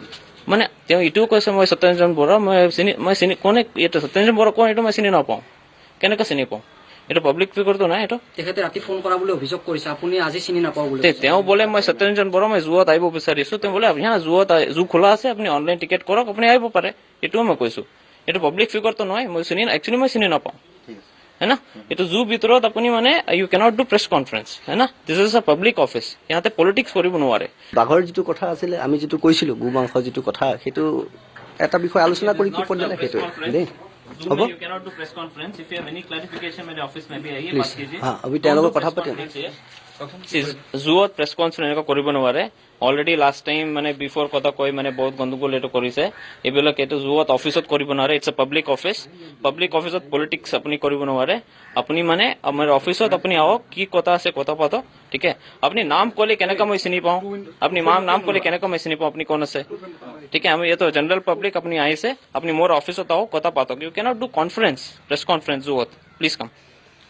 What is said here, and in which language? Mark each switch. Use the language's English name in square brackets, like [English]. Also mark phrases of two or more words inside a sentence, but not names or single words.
[Assamese] মানে তেওঁ এইটোও কৈছে মই সত্যৰঞ্জন বৰা মই চিনি কোনে এইটো সত্যৰঞ্জন বৰা কোন এইটো মই চিনি নাপাওঁ কেনেকৈ চিনি পাওঁ এইটো [English] public figure [Assamese] নাই এইটো তেখেতে ৰাতি ফোন কৰা বুলি অভিযোগ কৰিছে আপুনি আজি চিনি নাপাওঁ বুলি তেওঁ বোলে মই সত্যৰঞ্জন বৰা মই জুত আহিব বিচাৰিছো তেওঁ বোলে জু খোলা আছে আপুনি অনলাইন টিকেট কৰক আপুনি আহিব পাৰে এইটোও মই কৈছো এইটো [English] public figure [Assamese] নহয় মই চিনি নাপাওঁ [Hindi] है ना ये तो जू [Assamese] ভিতৰত আপুনি মানে [English] you cannot do press conference [Hindi] है ना [English] this is a public office [Assamese] ইয়াতে পলিটিক্স কৰিব নোৱাৰে বাঘৰ যিটো কথা আছিলে আমি যিটো কৈছিলো গো মাংস যিটো কথা সেইটো এটা বিষয় আলোচনা কৰি কি কৰিলে সেইটো দেই হ'ব [English] you cannot do press conference if you have any clarification [Hindi] मेरे ऑफिस में भी आइए बात कीजिए हाँ अभी [Assamese] তেওঁলোকৰ কথা পাতিম জুত [English] press conference [Assamese] এনেকুৱা কৰিব নোৱাৰে [English] already last time [Assamese] মানে বিফৰ কথা কৈ মানে বহুত গণ্ডগোল এইটো কৰিছে এইবিলাক এইটো জুত অফিচত কৰিব নোৱাৰে [English] it's a public office [Assamese] পলিটিক্স আপুনি কৰিব নোৱাৰে আপুনি মানে আমাৰ অফিচত আপুনি আহক কি কথা আছে কথা পাতক ঠিক আছে আপুনি নাম ক'লে কেনেকৈ মই চিনি পাওঁ আপুনি নাম ক'লে কেনেকৈ মই চিনি পাওঁ আপুনি কোন আছে ঠিক আছে আমি এইটো [English] general public [Assamese] আপুনি আহিছে আপুনি মোৰ অফিচত আহক কথা পাতক [English] you cannot do press conference [Assamese] জুত [English] please come